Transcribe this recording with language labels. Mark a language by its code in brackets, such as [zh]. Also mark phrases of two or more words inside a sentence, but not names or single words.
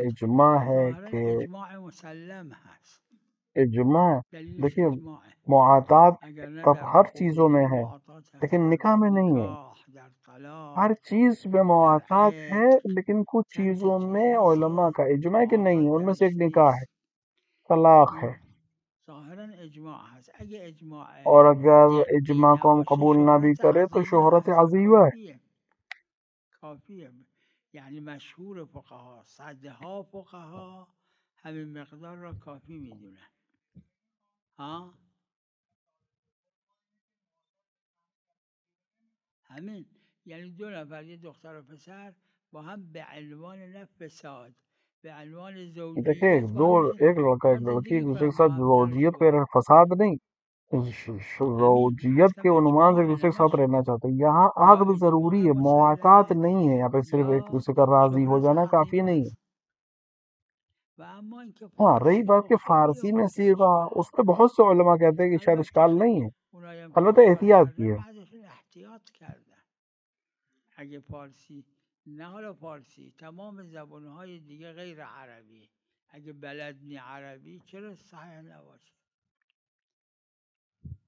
[fa] معاطات [hi] इजमा है [fa] ظاهرا [hi] कि [fa] اجماع مسلم هست، [hi] इजमा, [fa] دلیلش [hi] देखिए [fa] اجماعه. [hi] मुआताद [fa] اگر نه [hi] तब [fa] در [hi] हर [fa] حقوق [hi] चीजों में [fa] دیگه [hi] है, [fa] معاطات هست، [hi] लेकिन [fa] در [hi] निकाह में नहीं है। [fa] نکاح، در طلاق، [hi] हर चीज में [fa] در [hi] मुआताद है, [fa] عتق، [hi] लेकिन कुछ [fa] چند تا [hi] चीजों [fa] چیز [hi] में [fa] هست [hi] उलमा [fa] که [hi] का इजमा है कि नहीं है। [fa] معاطات [hi] उनमें से एक [fa] درش [hi] निकाह है, [fa] نیست. [hi] तलाक है, [fa] این ظاهرا اجماع هست. اگه اجماع [hi] और अगर [fa] قطعی [hi] इजमा को हम [fa] نباشه [hi] कबूल ना भी [fa] شهرت [hi] करें तो [fa] عظیمه [hi] शोहरत [fa] هست، [hi] अजीवा है। [fa] کافیه. کافیه. یعنی مشهور فقها، صدها فقها همین مقدار را کافی میدونن. ها همین، یعنی دو نفر، یه دختر و پسر با هم به عنوان نه فساد، به عنوان [hi] देखिए [fa] زوجیت [hi] दो, एक [fa] با [hi] लड़का एक [fa] هم [hi] लड़की एक [fa] زندگی [hi] दूसरे के [fa] کنن، [hi] साथ [fa] با هم زن و [hi] जोजियत पे [fa] شوهر. [hi] फसाद नहीं, [fa] همین [hi] जोजियत [fa] اصلا [hi] के उन्वान से एक [fa] اجماع [hi] दूसरे के साथ [fa] نوشته [hi] रहना चाहते हैं। यहाँ [fa] یا [hi] अक़्द जरूरी [fa] اجماع [hi] है, मुआतात [fa] مسلمه [hi] नहीं है। यहाँ पे सिर्फ एक [fa] یا [hi] दूसरे का राजी हो [fa] شهرت [hi] जाना काफी [fa] عظیمه [hi] नहीं है। [fa] هست. و اما اینکه [hi] हाँ, रही [fa] فارسی [hi] बात [fa] و [hi] कि [fa] اصولی و [hi] फारसी में [fa] خودش [hi] सीगा, [fa] اشکال [hi] उस [fa] نداره. [hi] पे बहुत से उलमा कहते हैं कि शायद इश्काल [fa] البته [hi] नहीं है, [fa] اونایی هم که [hi] अलबत्ता [fa] اشکال [hi] एहतियात की [fa] کردن [hi] है। [fa] بعضشون احتیاط کردن. اگه فارسی، نه حالا فارسی، تمام زبانهای دیگه غیر عربی، اگه بلد نی عربی چرا صحیح نباشه؟